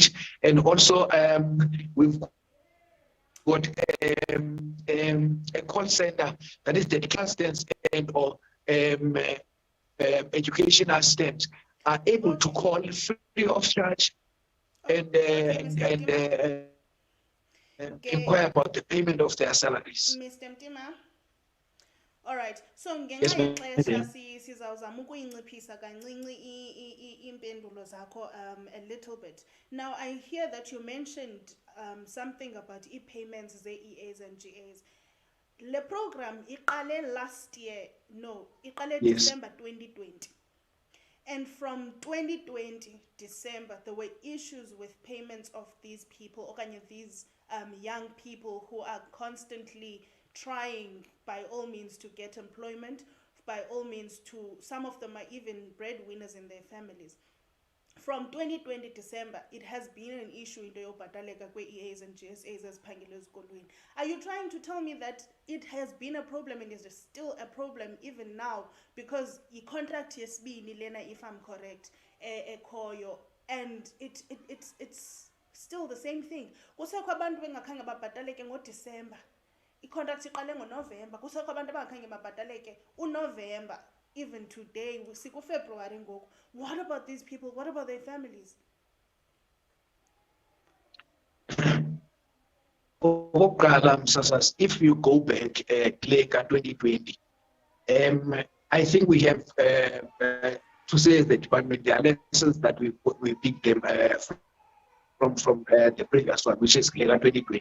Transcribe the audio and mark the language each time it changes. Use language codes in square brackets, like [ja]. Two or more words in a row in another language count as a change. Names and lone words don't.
[en] And also, we've got a call center that is dedicated assistants and or education assistants are able to call free of charge and inquire about the payment of their salaries. Mr. Mtima. All right. So Yes, ma'am. [xh] sizawuzama ukuyinciphisa kancinci impendulo zakho [en] a little bit. Now I hear that you mentioned something about e-payments, the EAs and GAs. The program iqale last year, iqale Yes. December 2020. And from 2020 December, there were issues with payments of these people, or these young people who are constantly trying by all means to get employment, by all means some of them are even breadwinners in their families. From 2020 December, it has been an issue in the [xh] yobhataleka kwe-EAs and GSAs eziphangela ezikolweni. [en] Are you trying to tell me that it has been a problem and is still a problem even now, because [xh] i-contract yesibini lena, [en] if I'm correct, ekhoyo, and it's still the same thing? [xh] Kusekho abantu bengakhange babhataleke ngoDisemba. I-contract iqale ngoNovember. Kusekho abantu abangakhange babhataleke uNovember. [en] Even today, February. What about these people? What about their families? If you go back to 2020, I think we have to say the department, the lessons that we picked them from the previous one, which is 2020.